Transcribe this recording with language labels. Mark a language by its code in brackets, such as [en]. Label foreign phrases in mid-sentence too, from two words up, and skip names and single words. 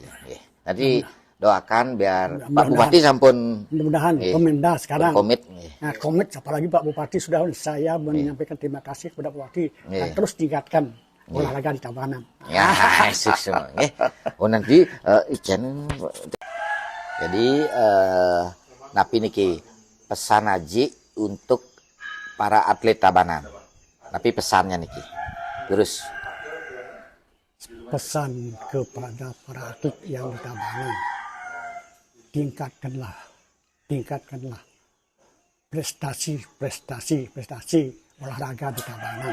[id] Nanti doakan biar Pak Bupati sampun mudah-mudahan Pemda sekarang komit. Nah, komit apalagi Pak Bupati sudah saya menyampaikan terima kasih kepada Pak Bupati dan terus tingkatkan olahraga di Tabanan. Ya, sukses. Nanti Ijen. Jadi napi niki pesan Haji untuk para atlet Tabanan. Tapi pesannya niki. Terus pesan kepada para atlet yang di Tabanan. Tingkatkanlah prestasi olahraga di Tabanan.